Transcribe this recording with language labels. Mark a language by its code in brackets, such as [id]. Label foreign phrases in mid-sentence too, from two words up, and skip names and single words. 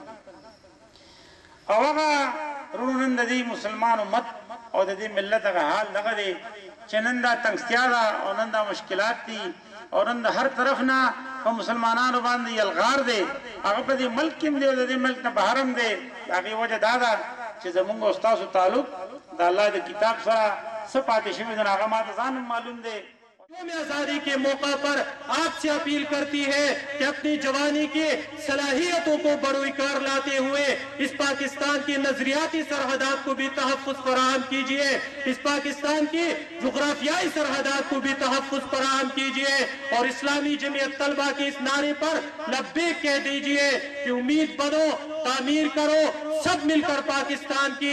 [ps] او هغه رونو نن د دې مسلمان امت او د دې ملت هغه حال دغه دی چې نن دا تنګستیا ده او نن دا مشکلات دي او نن د هر طرف نه په مسلمانانو باندې یلغار دی. هغه په دې ملک کې دی او د دې ملک نه بهر هم دی. هغې وجه دا ده چې زمونږ او ستاسو تعلق د الله د کتاب سره څه پاتې شوي دی، هغه ماته ځان هم معلوم دی. [ur] یوم آزادی کے موقع پر آپ سے اپیل کرتی ہے کہ اپنی جوانی کی صلاحیتوں کو بروئکار لاتے ہوئے اس پاکستان کی نظریاتی سرحدات کو بھی تحفظ فراہم کیجئے، اس پاکستان کی جغرافیائی سرحدات کو بھی تحفظ فراہم کیجئے، اور اسلامی جمعیت طلبہ کے اس نعرے پر لبیک کہہ دیجئے کہ امید بنو، تعمیر کرو، سب مل کر پاکستان کی.